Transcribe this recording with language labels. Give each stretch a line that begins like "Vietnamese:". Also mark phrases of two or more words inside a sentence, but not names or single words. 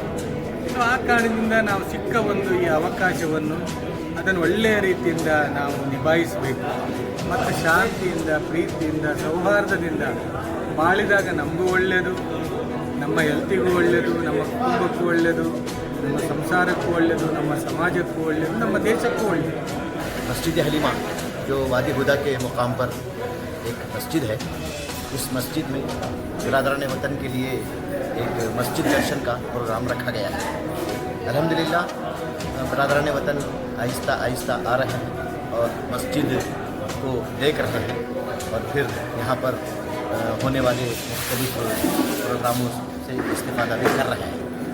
Kannada: ಸೊ ಆ ಕಾರಣದಿಂದ ನಾವು ಸಿಕ್ಕ ಒಂದು ಈ ಅವಕಾಶವನ್ನು ಅದನ್ನು ಒಳ್ಳೆಯ ರೀತಿಯಿಂದ ನಾವು ನಿಭಾಯಿಸಬೇಕು. ಮತ್ತು ಶಾಂತಿಯಿಂದ, ಪ್ರೀತಿಯಿಂದ, ಸೌಹಾರ್ದದಿಂದ ಬಾಳಿದಾಗ ನಮಗೂ ಒಳ್ಳೆಯದು, ನಮ್ಮ ಹೆಲ್ತಿಗೂ ಒಳ್ಳೆಯದು, ನಮ್ಮ ಕುಟುಂಬಕ್ಕೂ ಒಳ್ಳೆಯದು, ನಮ್ಮ ಸಂಸಾರಕ್ಕೂ ಒಳ್ಳೆಯದು, ನಮ್ಮ समाजಕ್ಕೂ ಒಳ್ಳೆಯದು, ನಮ್ಮ ದೇಶಕ್ಕೂ ಒಳ್ಳೆಯದು.
Urdu: مسجد حلیمہ جو وادی ہدیٰ کے مقام پر ایک مسجد ہے، اس مسجد میں برادران وطن کے لیے ایک مسجد درشن کا پروگرام رکھا گیا ہے. الحمدللہ برادران وطن آہستہ آہستہ آ رہے ہیں اور مسجد کو دیکھ رہے ہیں اور پھر یہاں پر ہونے والے مختلف پروگراموں سے استفادہ بھی کر رہے ہیں.